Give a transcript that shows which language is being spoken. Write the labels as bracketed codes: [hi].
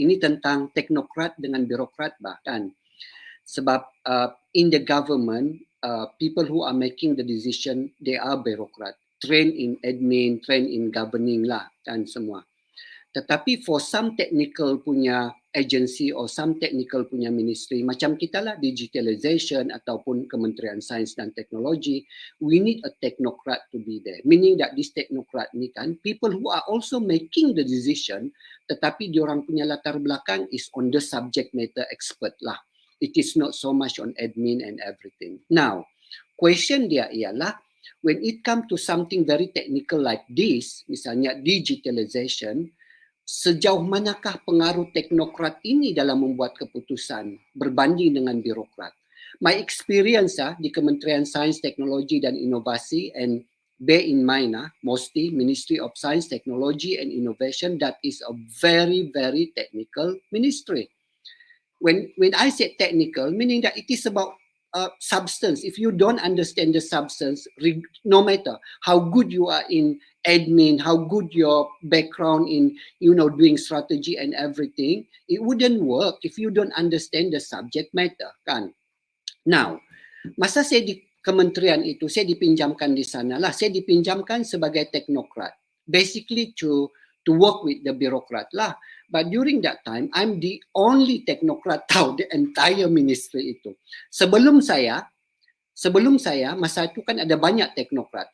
[ms] Ini tentang teknokrat dengan birokrat bahkan. Sebab [en] in the government, people who are making the decision, they are birokrat, trained in admin, trained in governing lah kan semua. [ms] Tetapi [en] for some technical punya agency or some technical punya ministry, [ms] macam kita lah [en] digitalization ataupun Kementerian Sains dan Teknologi, we need a technocrat to be there. Meaning that this technocrat ni kan, people who are also making the decision, [ms] tetapi diorang punya latar belakang [en] is on the subject matter expert lah. It is not so much on admin and everything. Now, question [ms] dia ialah, [en] when it comes to something very technical like this, [ms] misalnya [en] digitalization, [ms] sejauh manakah pengaruh teknokrat ini dalam membuat keputusan berbanding dengan birokrat. [en] My experience [ms] di [en] Kementerian Sains, Teknologi dan Inovasi, and bear in mind mostly Ministry of Science, Technology and Innovation, that is a very, very technical ministry. When I say technical, meaning that it is about substance. If you don't understand the substance, no matter how good you are in admin, how good your background in doing strategy and everything, it wouldn't work if you don't understand the subject matter, kan? Now, [ms] masa saya di kementerian itu, saya dipinjamkan di sana lah. Saya dipinjamkan sebagai teknokrat, [en] basically to work with the bureaucrat [ms] lah. [en] But during that time, I'm the only technocrat tahu the entire ministry itu. [ms] Sebelum saya, masa itu kan ada banyak teknokrat.